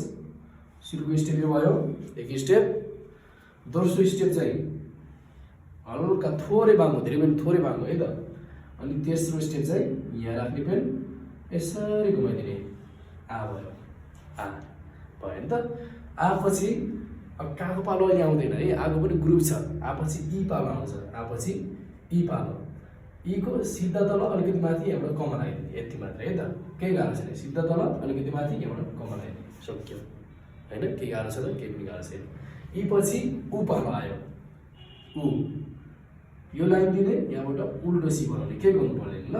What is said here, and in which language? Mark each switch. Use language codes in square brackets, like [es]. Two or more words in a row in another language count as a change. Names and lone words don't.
[ne] सुरुको स्टेप यो भयो, एक स्टेप। दोस्रो स्टेप चाहिँ हल्का थोरै बाङ्गो, धेरै पनि थोरै बाङ्गो है त। अनि तेस्रो स्टेप चाहिँ यहाँ राख्ने पेन यसरी घुमाइदिने, आ भयो, आ भयो नि त। आपछि अब काको पालो अहिले आउँदैन है, आको पनि ग्रुप छ। आपछि ई पालो आउँछ, आपछि ई पालो। ई को सिधा तल अलिकति माथि यहाँबाट कमा लगाइदिने, यति मात्र है त। केही गाह्रो छैन, सिधा तल अलिकति माथि यहाँबाट कमा लगाइदिने, सक्यो हैन। केही गाह्रो छ त, केही पनि गाह्रो छैन। ई पछि उ पालो आयो, उ यो लाइन दिने, यहाँबाट उल्टो सी बनाउने, के गर्नु पर्दैन ल।